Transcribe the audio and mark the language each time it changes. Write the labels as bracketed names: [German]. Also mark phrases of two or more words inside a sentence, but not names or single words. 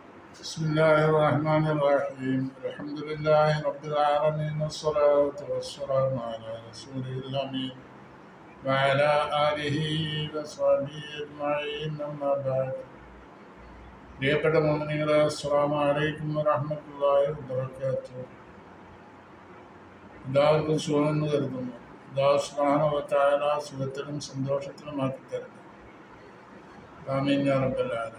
[Arabic] بسم الله الرحمن الرحيم الحمد لله رب العالمين والصلاة والسلام على رسوله الأمين وعلى آله وصحبه أجمعين أما بعد [Malayalam] പ്രിയപ്പെട്ട മുഅ്മിനീങ്ങളെ [Arabic] السلام عليكم ورحمة الله وبركاته. [Malayalam] എല്ലാവർക്കും സുഖമെന്ന് കരുതുന്നു. [Arabic] الله سبحانه وتعالى [Malayalam] സുഖത്തിലും സന്തോഷത്തിലുമാക്കി തരട്ടെ. [Arabic] آمين يا رب العالمين.